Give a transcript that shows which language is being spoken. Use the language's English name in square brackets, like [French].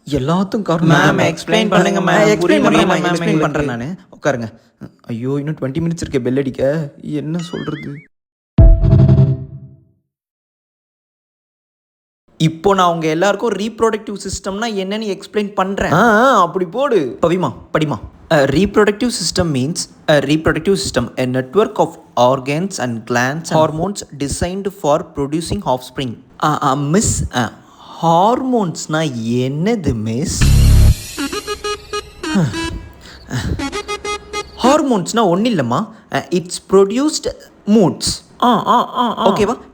[Tamil] எல்லாத்துக்கும் காரணம் ma'am. Explain பண்ணுங்க மேம். எக்ஸ்பிளைன் பண்ணுறேன் நான். உட்காருங்க. ஐயோ இன்னும் 20 minutes இருக்கே பெல் அடிக்க, என்ன சொல்கிறது? இப்போ நான் உங்க எல்லாருக்கும் ரீப்ரொடக்டிவ் சிஸ்டம்னா என்னன்னு எக்ஸ்பிளைன் பண்ணுறேன். அப்படி போடு. பவிமா படிமா. [English] Reproductive system means a reproductive system, a network of organs and glands and hormones designed for producing offspring. [Tamil] Miss, ஹார்மோன்ஸ்னா என்னது மிஸ்? ஹார்மோன்ஸ்னா ஒன்றும் இல்லைம்மா, [English] It's produced moods. [Tamil] ஓகேவா?